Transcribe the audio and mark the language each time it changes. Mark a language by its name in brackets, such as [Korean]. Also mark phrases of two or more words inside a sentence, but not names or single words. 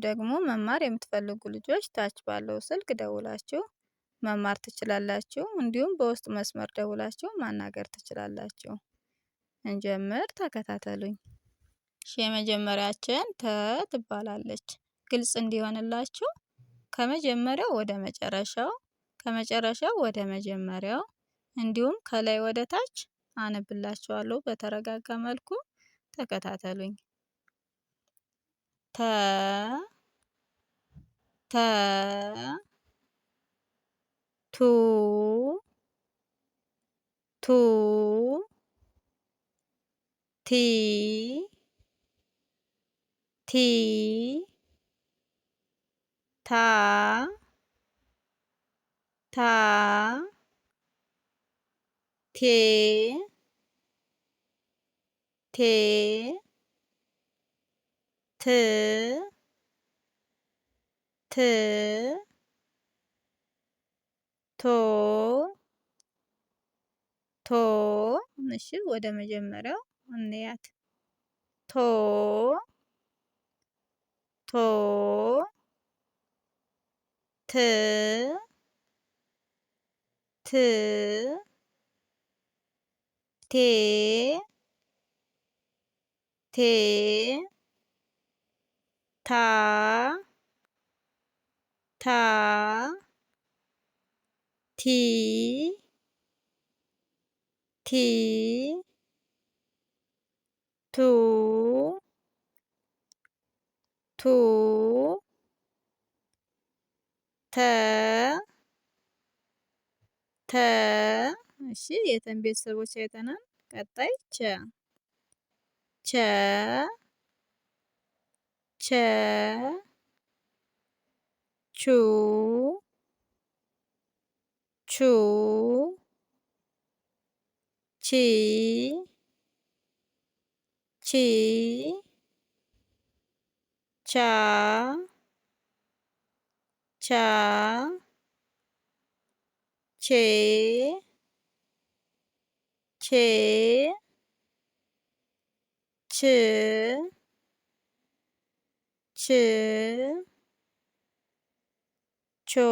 [Amharic] ደግሞ መማር የምትፈልጉ ልጆች ታች ባለው ስልክ ደውላችሁ መማር ትችላላችሁ። እንዲሁም በውስጥ መስመር ደውላችሁ ማናገር ትችላላችሁ። እንጀምር፣ ተከታተሉኝ። እሺ የመጀመሪያችን ተ ትባላለች። ግልጽ እንዲሆንላችሁ ከመጀመሪያው ወደ መጨረሻው፣ ከመጨረሻው ወደ መጀመሪያው እንዲሁም ከላይ ወደ ታች አነብላችኋለሁ። በተረጋጋ መልኩ ተከታተሉኝ። ተ ተ ቱ ቱ ቲ ቲ ታ ታ ቴ ቴ ት ት ቶ ቶ እሺ ወደ መጀመሪያው እንያት። ቶ ቶ ት ት ቴ ቴ ታ ታ ቲ ቲ ቱ ቱ ተ ተ እሺ የተን ቤተሰቦች አይተናል። ቀጣይ ቸ ቸ ቸ ቹ ቹ ቺ ቺ ቻ ቻ ቼ ቼ ች ች ቾ